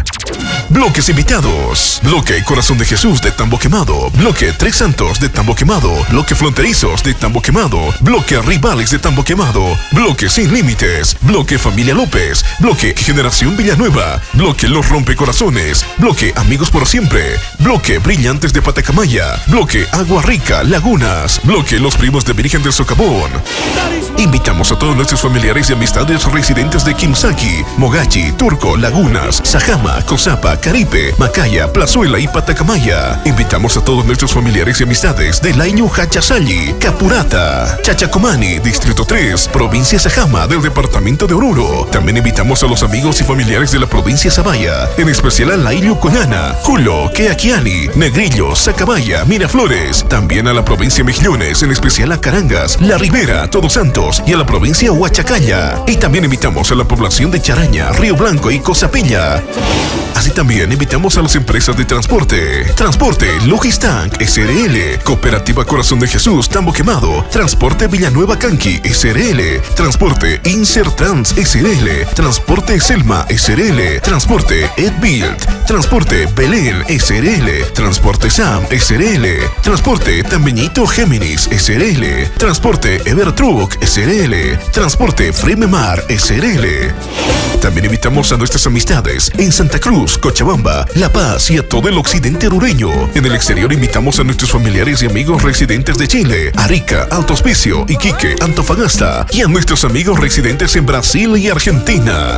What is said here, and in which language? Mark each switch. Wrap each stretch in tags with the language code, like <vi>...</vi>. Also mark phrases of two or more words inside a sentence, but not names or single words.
<es>Bloques invitados: Bloque Corazón de Jesús de Tambo Quemado, Bloque Tres Santos de Tambo Quemado, Bloque Fronterizos de Tambo Quemado, Bloque Rivales de Tambo Quemado, Bloque Sin Límites, Bloque Familia López, Bloque Generación Villanueva, Bloque Los Rompecorazones, Bloque Amigos por Siempre, Bloque Brillantes de Patacamaya, Bloque Agua Rica Lagunas, Bloque Los Primos de Virgen del Socavón. Invitamos a todos nuestros familiares y amistades residentes de Quimsaki, Mogachi, Turco, Lagunas, Sajama, Cosapa, Caripe, Macaya, Plazuela y Patacamaya. Invitamos a todos nuestros familiares y amistades de Laño Hachasali, Capurata, Chachacomani, Distrito 3, Provincia Sajama del Departamento de Oruro. También invitamos a los amigos y familiares de la provincia Zabaya, en especial a Laillo Conana, Julo, Queaquiani, Negrillo, Sacabaya, Miraflores. También a la provincia Mejillones, en especial a Carangas, La Ribera, Todos Santos y a la provincia Huachacalla. Y también invitamos a la población de Charaña, Río Blanco y Cosapilla. Así también invitamos a las empresas de transporte: Transporte Logistank SRL, Cooperativa Corazón de Jesús Tambo Quemado, Transporte Villanueva Canqui SRL, Transporte Insertrans SRL, Transporte Selma SRL, Transporte Edbuild, Transporte Belén SRL, Transporte Sam SRL, Transporte Tambeñito Géminis SRL, Transporte Evertruck SRL, Transporte Frememar SRL. También invitamos a nuestras amistades en Santa Cruz, Cochabamba, La Paz y a todo el occidente orureño. En el exterior invitamos a nuestros familiares y amigos residentes de Chile, Arica, Alto Hospicio, Iquique, Antofagasta, y a nuestros amigos residentes en Brasil y Argentina.</es>